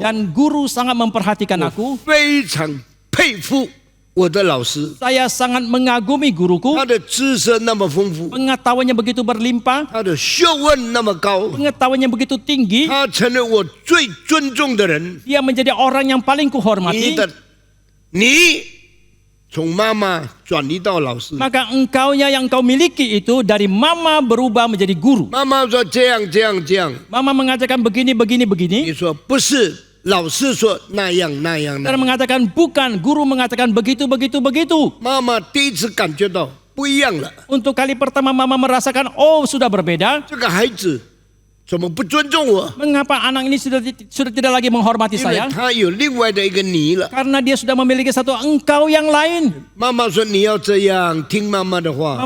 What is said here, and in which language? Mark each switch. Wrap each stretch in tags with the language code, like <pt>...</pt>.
<id>dan guru sangat memperhatikan aku.</id> <zh>非常佩服我的老师，</zh> <id>Saya sangat mengagumi guruku.</id> <zh>他的知识那么丰富，</zh> <id>Pengetahuannya begitu berlimpah,</id> <zh>他的学问那么高，</zh> <id>pengetahuannya begitu tinggi.</id> <zh>他成了我最尊重的人。</zh> <id>Dia menjadi orang yang paling kuhormati.</id> <zh>的你从妈妈转移到老师，</zh> <id>Maka engkaunya yang kau miliki itu dari mama berubah menjadi guru.</id> <zh>妈妈说这样这样这样，</zh> <id>Mama mengatakan begini, begini, begini.</id> <zh>说不是，老师说那样那样那</zh> <id>Dan mengatakan bukan, guru mengatakan begitu, begitu, begitu.</id> <zh>妈妈第一次感觉到不一样了，</zh> <id>Untuk kali pertama mama merasakan, oh sudah berbeda.</id> <zh>这个孩子怎么不尊重我？</zh> <id>Mengapa anak ini sudah tidak lagi menghormati</id> <zh>因为</zh> <id>saya?</id> <zh>他有另外的一个你了。</zh> <id>Karena dia sudah memiliki satu engkau yang lain.</id> <zh>妈妈说你要这样，听妈妈的话。</zh>